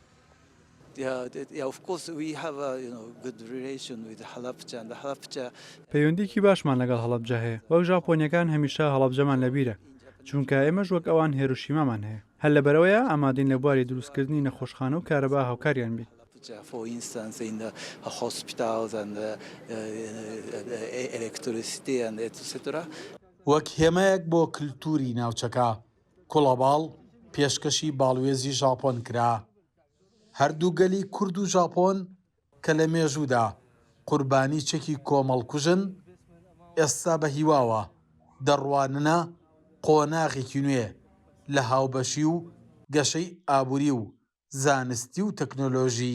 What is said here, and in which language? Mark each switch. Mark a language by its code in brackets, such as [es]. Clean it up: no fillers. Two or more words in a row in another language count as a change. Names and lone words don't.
[ckb] پەیوەندیکی باشمان لەگەڵ هەڵەبجە هەیە. وەک ژاپۆنیەکان هەمیشە هەڵەبجەمان لەبیرە، چونکە ئێمەش وەک ئەوان هێروشیمامان هەیە. هەر لەبەرەوەیە ئامادەین لە بواری دروستکردنی نەخۆشخانە و کارەبا هاوکاریان بین. [en] For instance, in the hospitals and electricity and etc. [ckb] وەک هێمەیەک بۆ کللتوری ناوچەکە کوڵەباڵ پێشکەشی باڵوێزی ژاپۆن کرا. هەردوو گەلی کورد و ژاپۆن کە لە مێژوودا قوربانی چەکی کۆمەڵکوژن ئێستا بە هیواوە دەڕواننە قۆناغێکی نوێ لە هاوبەشی و گەشەی ئابووری و زانستی و تەکنۆلۆژی.